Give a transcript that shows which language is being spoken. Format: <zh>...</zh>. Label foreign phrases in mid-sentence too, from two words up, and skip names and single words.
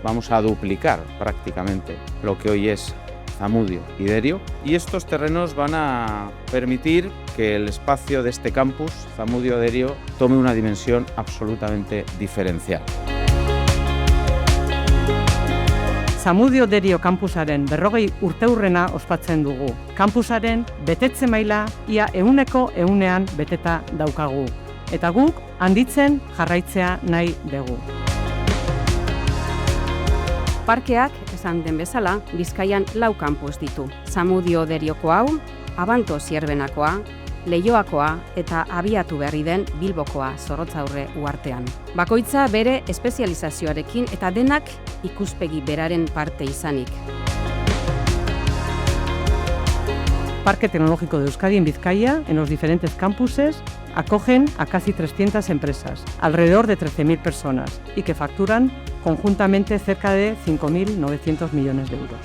<es>Vamos a duplicar prácticamente lo que hoy es Zamudio y Derio, y estos terrenos van a permitir que el espacio de este campus, Zamudio-Derio, tome una dimensión absolutamente diferencial.</es> <eu>Zamudio-Derio kampusaren 40 urteurrena ospatzen dugu. Kampusaren betetze maila ia 100%ean beteta daukagu. Eta guk handitzen jarraitzea nahi dugu. Parkeak, esan den bezala, Bizkaian 4 kampus ditu. Zamudio-Derioko hau, Abanto Zierbenakoa, Leioakoa eta abiatu berri den Bilbokoa Zorrotzaurre uhartean. Bakoitza bere espezializazioarekin eta denak ikuspegi beraren parte izanik.</eu> <es>Parque Tecnológico de Euskadi en Vizcaya, en los diferentes campuses, acogen a casi 300 empresas, alrededor de 13.000 personas, y que facturan conjuntamente cerca de 5.900 millones de euros.</es>